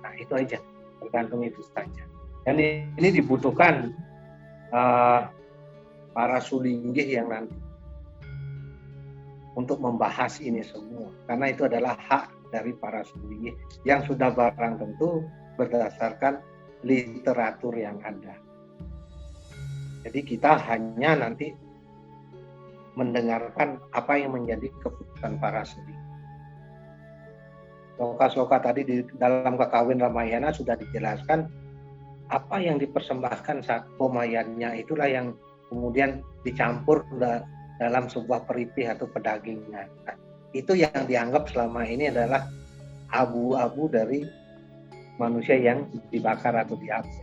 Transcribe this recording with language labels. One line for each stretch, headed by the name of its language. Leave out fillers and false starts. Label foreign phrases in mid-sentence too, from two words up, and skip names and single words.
Indonesian: Nah, itu aja, tergantung itu saja. Dan ini dibutuhkan para sulinggih yang nanti untuk membahas ini semua, karena itu adalah hak dari para sulinggih yang sudah barang tentu berdasarkan literatur yang ada. Jadi kita hanya nanti mendengarkan apa yang menjadi keputusan para sulinggih. Sloka-sloka tadi di dalam Kakawin Ramayana sudah dijelaskan apa yang dipersembahkan saat pemayannya, itulah yang kemudian dicampur dalam sebuah peripih atau pedagingan. Nah, itu yang dianggap selama ini adalah abu-abu dari manusia yang dibakar atau dihabis.